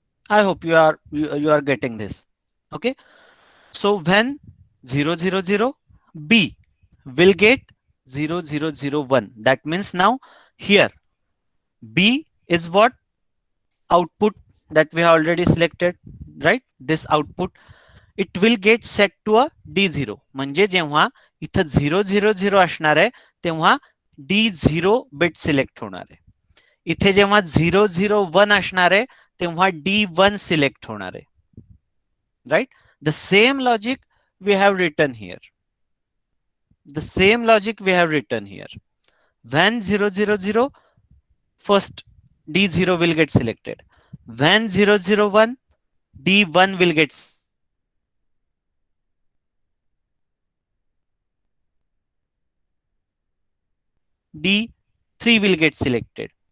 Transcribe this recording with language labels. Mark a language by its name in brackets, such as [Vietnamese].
[English] I hope you are getting this. Okay. So when 000 B will get 0001. That means now here B is what? Output that we have already selected, right? This output, it will get set to a D0. [Marathi] म्हणजे जेव्हा इथं 000 असणार आहे तेव्हा D0 bit select होणार आहे. इथे जेव्हा 001 असणार आहे तेव्हा D1 सिलेक्ट होणार आहे. [English] Right? The same logic we have written here. The same logic we have written here. When 000, first D0 will get selected. When 001, D1 will get D3 will get selected.